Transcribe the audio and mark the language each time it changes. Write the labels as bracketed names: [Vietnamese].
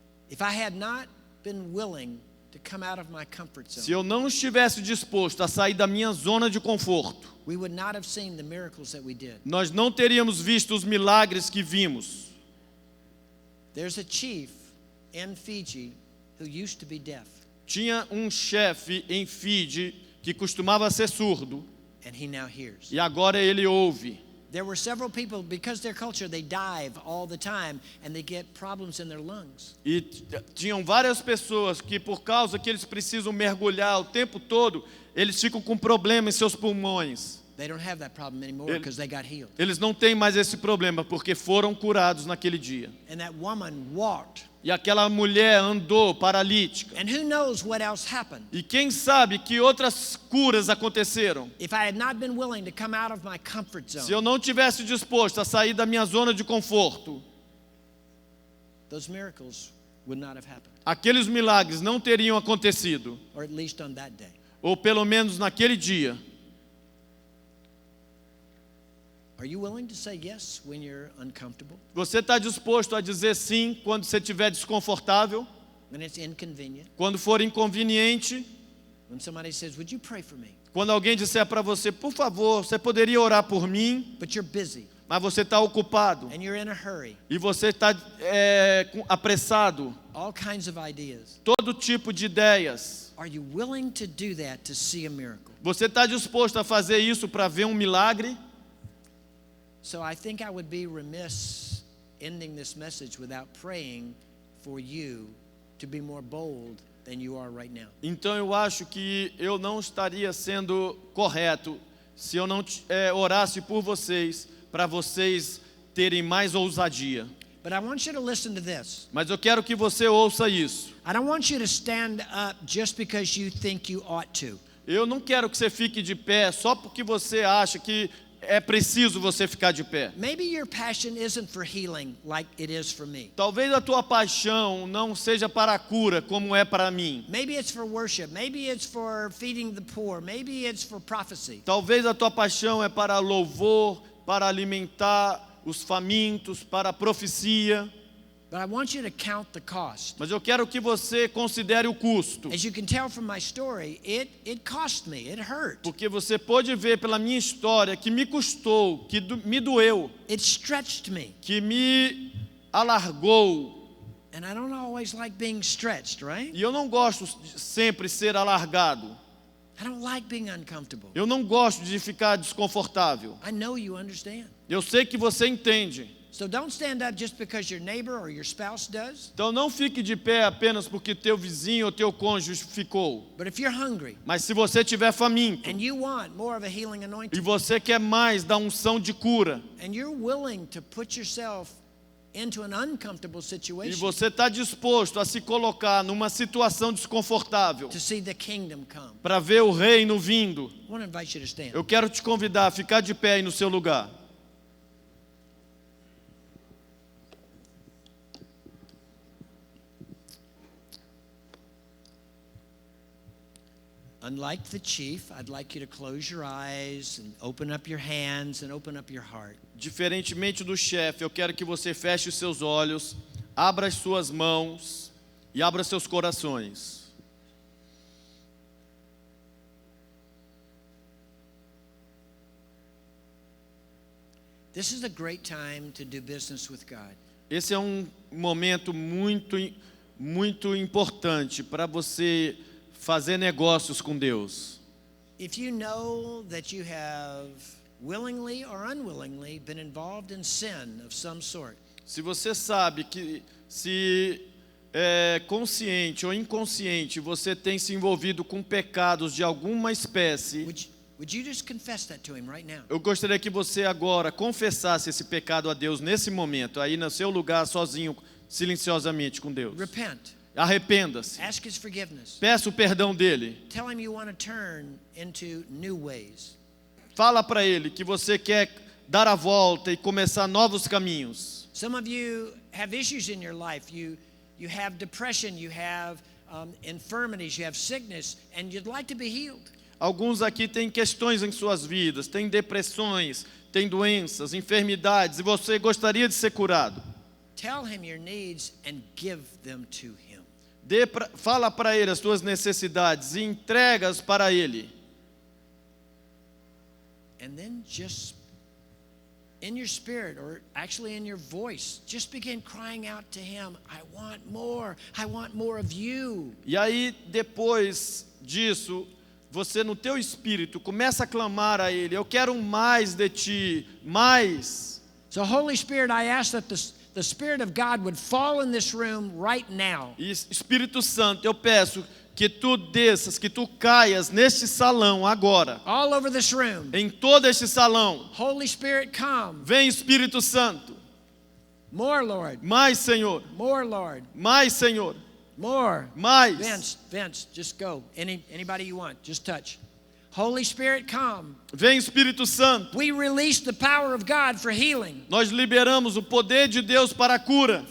[English] If I had not been willing to come out of my comfort [Portuguese] Se [English] zone, [Portuguese] eu não estivesse disposto a sair da minha zona de conforto, [English] we would not have seen the miracles that we did. [Portuguese] nós não teríamos visto os milagres que vimos. [English] There's a chief in Fiji who used to be deaf, [Portuguese] Tinha um chefe em Fiji que costumava ser surdo [English] and he now hears. [Portuguese] e agora ele ouve. [English] There were several people, because their culture, they dive all the time and they get problems in their lungs. [Portuguese] E tinham várias pessoas que, por causa que eles precisam mergulhar o tempo todo, eles ficam com problema em seus pulmões. [English] They don't have that problem anymore because they got healed. [Portuguese] Eles não têm mais esse problema porque foram curados naquele dia. [English] And that woman walked. [Portuguese] E aquela mulher andou paralítica. [English] And who knows what else happened? [Portuguese] E quem sabe que outras curas aconteceram? [English] If I had not been willing to come out of my comfort [Portuguese] Se [English] zone, [Portuguese] eu não tivesse disposto a sair da minha zona de conforto, [English] those miracles would not have happened, [Portuguese] aqueles milagres não teriam acontecido. [English] or at least on that day. [Portuguese] Ou pelo menos naquele dia. [English] Are you willing to say yes when you're uncomfortable, [Portuguese] Você está disposto a dizer sim quando você estiver desconfortável? [English] when it's inconvenient? [Portuguese] Quando for inconveniente? [English] When somebody says, "Would you pray for me?" [Portuguese] Quando alguém disser para você, por favor, você poderia orar por mim? [English] But you're busy [Portuguese] Mas você está ocupado. [English] and you're in a hurry. [Portuguese] E você está apressado. [English] All kinds of ideas. [Portuguese] Todo tipo de ideias. [English] Are you willing to do that to see a miracle? [Portuguese] Você está disposto a fazer isso para ver um milagre? [English] So I think I would be remiss ending this message without praying for you to be more bold than you are right now. [Portuguese] Então eu acho que eu não estaria sendo correto se eu não orasse por vocês, para vocês terem mais ousadia. [English] But I want you to listen to this. [Portuguese] Mas eu quero que você ouça isso. [English] I don't want you to stand up just because you think you ought to. [Portuguese] Eu não quero que você fique de pé só porque você acha que é preciso você ficar de pé. [English] Maybe your passion isn't for healing like it is for me. [Portuguese] Talvez a tua paixão não seja para a cura como é para mim. [English] Maybe it's for worship. Maybe it's for feeding the poor. Maybe it's for prophecy. [Portuguese] Talvez a tua paixão é para louvor, para alimentar os famintos, para a profecia. [English] But I want you to count the cost. [Portuguese] Mas eu quero que você considere o custo. [English] As you can tell from my story, it cost me. It hurt. [Portuguese] Porque você pode ver pela minha história que me custou, que me doeu, [English] It stretched me. [Portuguese] que me alargou. [English] And I don't always like being stretched, right? [Portuguese] E eu não gosto de sempre ser alargado. [English] I don't like being uncomfortable. [Portuguese] Eu não gosto de ficar desconfortável. [English] I know you understand. [Portuguese] Eu sei que você entende. [English] So don't stand up just because your neighbor or your spouse does. [Portuguese] Então não fique de pé apenas porque teu vizinho ou teu cônjuge ficou. [English] But if you're hungry [Portuguese] Mas se você tiver faminto [English] and you want more of a healing [Portuguese] e [English] anointing, [Portuguese] você quer mais da unção de cura, [English] and you're willing to put yourself into an uncomfortable [Portuguese] e [English] situation [Portuguese] você está disposto a se colocar numa situação desconfortável [English] to see the kingdom come, [Portuguese] para ver o reino vindo, [English] I want to invite you to stand. [Portuguese] eu quero te convidar a ficar de pé aí no seu lugar. [English] Unlike the chief, I'd like you to close your eyes and open up your hands and open up your heart. [Portuguese] Diferentemente do chefe, eu quero que você feche os seus olhos, abra as suas mãos e abra seus corações. [English] This is a great time to do business with God. [Portuguese] Esse é um momento muito importante para você fazer negócios com Deus. [English] If you know that you have willingly or unwillingly been involved in sin of some sort, [Portuguese] Se você sabe que se consciente ou inconsciente você tem se envolvido com pecados de alguma espécie, [English] would you just confess that to him right now? [Portuguese] eu gostaria que você agora confessasse esse pecado a Deus nesse momento, aí no seu lugar sozinho, silenciosamente com Deus. [English] Repent. [Portuguese] Arrependa-se. [English] Ask his forgiveness. [Portuguese] Peça o perdão dele. [English] Tell him you want to turn into new ways. [Portuguese] Fala para ele que você quer dar a volta e começar novos caminhos. [English] Some of you have issues in your life. You have depression, you have infirmities, you have sickness, and you'd like to be healed. [Portuguese] Alguns aqui têm questões em suas vidas, têm depressões, têm doenças, enfermidades, e você gostaria de ser curado. [English] Tell him your needs and give them to him. [Portuguese] Fala para ele as suas necessidades e entrega-as para ele. [English] And then just in your spirit, or actually in your voice, just begin crying out to him, I want more of you. [Portuguese] E aí, depois disso, você no teu espírito começa a clamar a ele, eu quero mais de ti, mais. [English] So Holy Spirit, I ask that the Spirit of God would fall in this room right now. [Portuguese] E Espírito Santo, eu peço que tu desças, que tu caias neste salão agora. [English] All over this room. [Portuguese] Em todo este salão. [English] Holy Spirit, come. [Portuguese] Vem, Espírito Santo. [English] More, Lord. [Portuguese] Mais, Senhor. [English] More, Lord. [Portuguese] Mais, Senhor. [English] More. [Portuguese] Mais. [English] Vince, just go. Anybody you want, just touch. Holy Spirit, come. [Portuguese] Vem, Espírito Santo. [English] We release the power of God for healing. [Portuguese] Nós liberamos o poder de Deus para a cura.